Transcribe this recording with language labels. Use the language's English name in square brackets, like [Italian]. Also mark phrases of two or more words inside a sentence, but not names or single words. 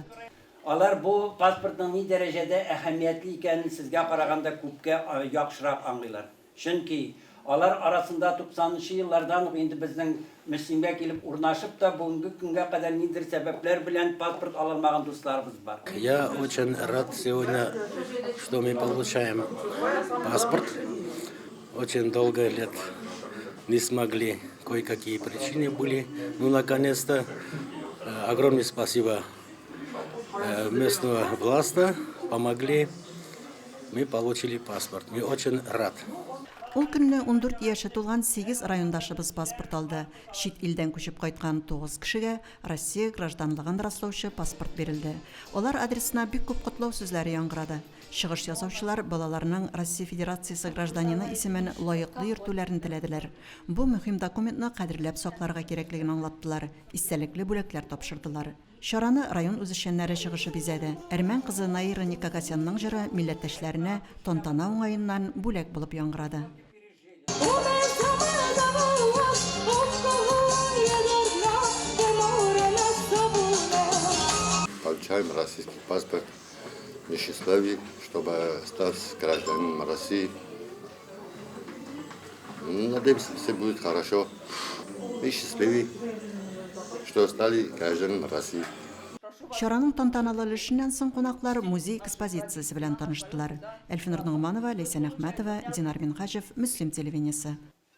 [Tatar] Алар бу паспортның ни дәрәҗәдә әһәмиятле икәнен сезгә караганда күпкә яхшырак аңлыйлар. Чөнки алар арасында 90-нчы еллардан ук инде безнең Мөслимгә килеп урнашып та бүгенге көнгә кадәр нидер сәбәпләр белән паспорт алынмаган дусларыбыз бар. [Russian] Я очень рад сегодня, что мы получаем паспорт. Очень долго лет не смогли, кое-какие причины были. Ну, наконец-то, огромное спасибо местного власти, помогли. Мы получили паспорт. Мы очень рад. [Tatar] Ул көнне 14 яше тулган 8 райондашыбыз паспорт алды. Чит илдән күчеп кайткан 9 кешегә Россия гражданлыгын раслаучы паспорт бирелде. Алар адресына бик күп котлау сүзләре яңгырады. Чыгыш ясаучылар балаларының Россия Федерациясе гражданины исемен лаеклы йөртүләрен теләделәр. Бу мөһим документны кадерләп сакларга кирәклеген аңлаттылар. Истәлекле бүләкләр тапшырдылар. Шараны район үзешчәннәре чыгышы бизәде. Әрмән кызы Наира Никагасянның җыры милләттәшләренә тантана уңаеннан бүләк булып яңгырады. [Russian] Получаем российский паспорт. Мы счастливы, чтобы стать гражданином России. Надеемся, все будет хорошо. Мы счастливы, что стали гражданами России. [Tatar] Шараның тантаналы өлешеннән соң кунаклар музей экспозициясе белән таныштылар. Әлфинур Нугманова, Ләйсән Әхмәтова, Динар Минхаҗев, Мөслим телевидениесе.